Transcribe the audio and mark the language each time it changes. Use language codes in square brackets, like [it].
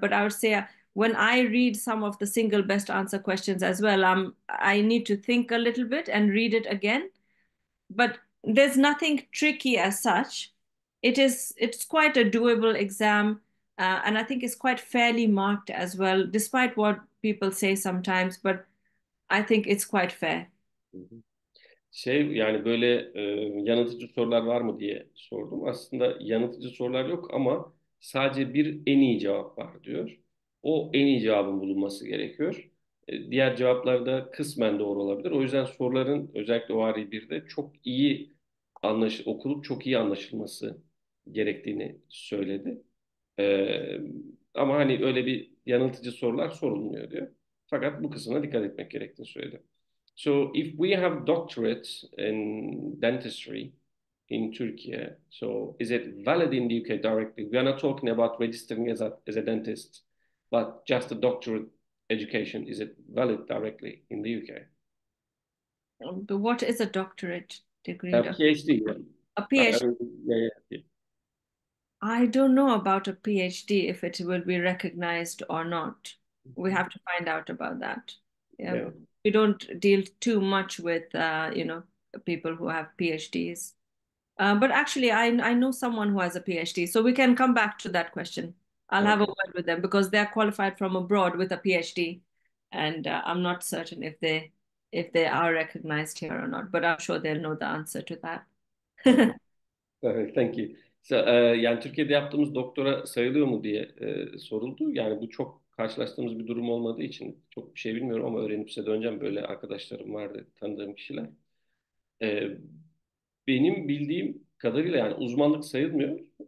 [en] But I would say when I read some of the single best answer questions as well, I need to think a little bit and read it again. But there's nothing tricky as such. It's quite a doable exam, and I think it's quite fairly marked as well, despite what people say sometimes. But I think it's quite fair. [tr] Yani böyle yanıltıcı sorular var mı diye sordum. Aslında yanıltıcı sorular yok ama sadece bir en iyi cevap var diyor. O en iyi cevabın bulunması gerekiyor. Diğer cevaplar da kısmen doğru olabilir. O yüzden soruların özellikle o ORE 1'de çok iyi okulup çok iyi anlaşılması gerektiğini söyledi. E, Ama hani öyle bir yanıltıcı sorular sorulmuyor diyor. Fakat bu kısmına dikkat etmek gerektiğini söyledi. [en] So if we have doctorates in dentistry in Turkey, so is it valid in the UK directly? We are not talking about registering as a dentist, but just a doctorate education. Is it valid directly in the UK? But what is a doctorate degree? PhD, yeah. A PhD. Yeah. I don't know about a PhD if it will be recognized or not. We have to find out about that. Yeah. We don't deal too much with people who have PhDs. But actually, I know someone who has a PhD, so we can come back to that question. I'll have a word with them because they're qualified from abroad with a PhD, and I'm not certain if they are recognized here or not. But I'm sure they'll know the answer to that. Evet, thank you. [tr] So, yani Türkiye'de yaptığımız doktora sayılıyor mu diye soruldu. Yani bu çok karşılaştığımız bir durum olmadığı için çok bir şey bilmiyorum ama öğrenip size döneceğim. Böyle arkadaşlarım vardı, tanıdığım kişiler. E, Benim bildiğim kadarıyla yani uzmanlık sayılmıyor.